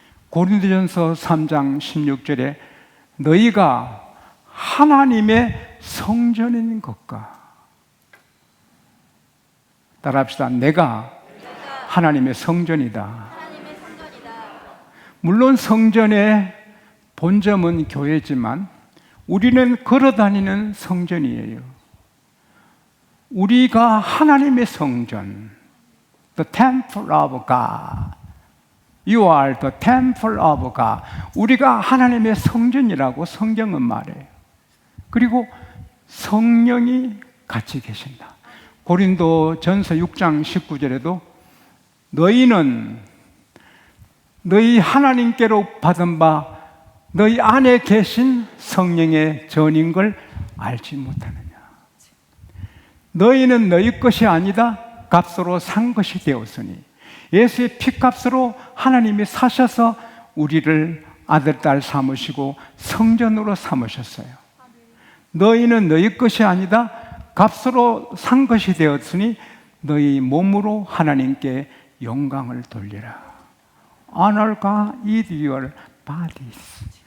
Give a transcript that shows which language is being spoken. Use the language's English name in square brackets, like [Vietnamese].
[Korean] 고린도전서 3장 16절에 너희가 하나님의 성전인 것과, 따라합시다. 내가 하나님의 성전이다. 물론 성전의 본점은 교회지만 우리는 걸어다니는 성전이에요. 우리가 하나님의 성전, [English] The temple of God. You are the temple of God. [Korean] 우리가 하나님의 성전이라고 성경은 말해요. 그리고 성령이 같이 계신다. 고린도전서 6장 19절에도 너희는 너희 하나님께로 받은 바 너희 안에 계신 성령의 전인 걸 알지 못하느냐. 너희는 너희 것이 아니다 값으로 산 것이 되었으니, 예수의 피값으로 하나님이 사셔서 우리를 아들, 딸 삼으시고 성전으로 삼으셨어요. 너희는 너희 것이 아니다 값으로 산 것이 되었으니 너희 몸으로 하나님께 영광을 돌리라. [English] Honor God with your bodies.